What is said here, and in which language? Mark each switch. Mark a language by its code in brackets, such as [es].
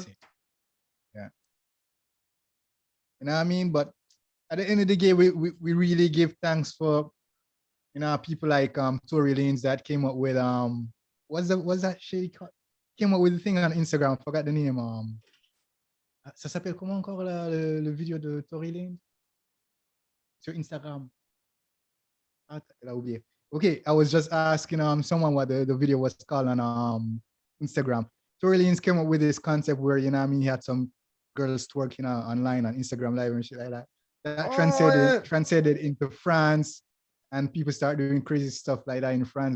[en] say, yeah, you know what I mean. But at the end of the day, we really give thanks for people like Tory Lanez that came up with what's that shit he came up with the thing on Instagram. Forgot the name. [fr] Ça s'appelle comment encore le vidéo de Tory Lanez sur Instagram? Ah, là, oublié. [en] Okay, I was just asking someone what the video was called on Instagram. Tory Lanez came up with this concept where he had some girls twerking online on Instagram Live and shit like that. That Oh, yeah. translated into France, and people start doing crazy stuff like that in France.